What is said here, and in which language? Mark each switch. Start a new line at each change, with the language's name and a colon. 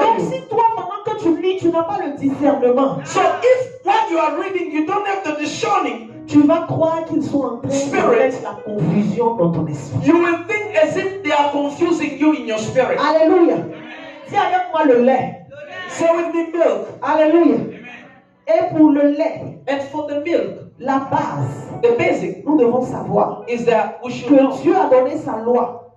French: Donc
English: you.
French: si toi, pendant que tu lis, tu n'as pas le discernement,
English: So if when you are reading, you don't have the discerning,
French: tu vas croire qu'ils sont en train de
English: Spirit.
French: mettre la confusion dans ton esprit.
English: you will think as if they are confusing you in your spirit.
French: Alléluia. Dis avec moi le lait.
English: Say with me milk.
French: Alléluia. Et pour le lait,
English: And for the milk,
French: la base,
English: the basic
French: nous devons savoir
English: is that we should know
French: que Dieu a donné sa loi